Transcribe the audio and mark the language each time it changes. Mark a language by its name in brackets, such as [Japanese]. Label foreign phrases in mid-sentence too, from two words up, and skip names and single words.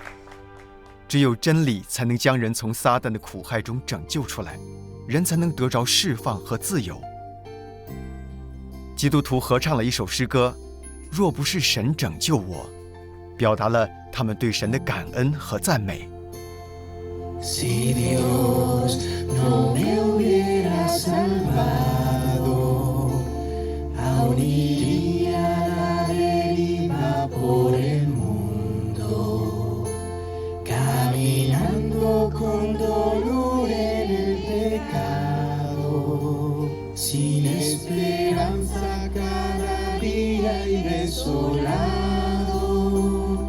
[Chinese] 只有真理才能将人从撒旦的苦害中拯救出来，人才能得着释放和自由。基督徒合唱了一首诗歌，若不是神拯救我，表达了他们对神的感恩和赞美。 [Spanish] Si Dios no me hubiera salvado, aún iría a la deriva por el mundo, caminando con dolor en el pecado, sin esperanza cada día y desolado.